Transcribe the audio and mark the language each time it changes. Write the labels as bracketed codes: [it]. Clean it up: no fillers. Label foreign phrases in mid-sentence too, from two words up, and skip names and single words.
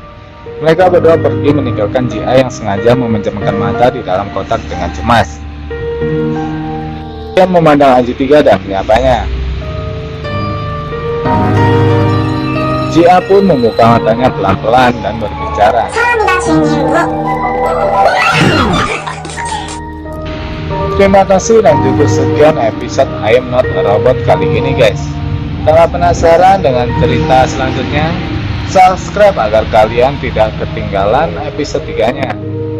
[id] Mereka berdua pergi meninggalkan Jia yang sengaja memejamkan mata di dalam kotak dengan cemas. Dia memandang AJ3 dan menyapanya. Jia pun membuka matanya pelan-pelan dan berbicara. [ko] 사람이다 주인님 뭐 [id] Terima kasih dan cukup sekian episode I Am Not a Robot kali ini guys. Kalau penasaran dengan cerita selanjutnya, subscribe agar kalian tidak ketinggalan episode 3-nya.